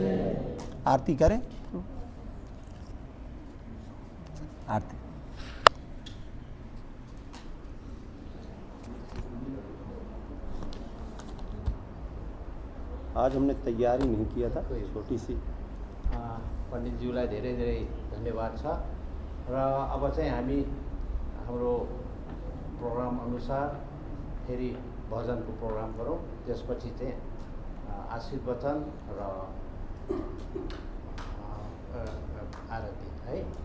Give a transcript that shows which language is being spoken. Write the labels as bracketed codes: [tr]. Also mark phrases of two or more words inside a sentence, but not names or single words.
[hi] आरती करें, आरती। आज हमने तैयारी नहीं किया था, छोटी सी। [ne] पण्डितज्यूलाई धेरै धेरै धन्यवाद छ। र अब चाहिँ हामी हाम्रो प्रोग्राम अनुसार फेरि भजनको प्रोग्राम गरौँ। त्यसपछि चाहिँ आशीर्वचन र आरती है।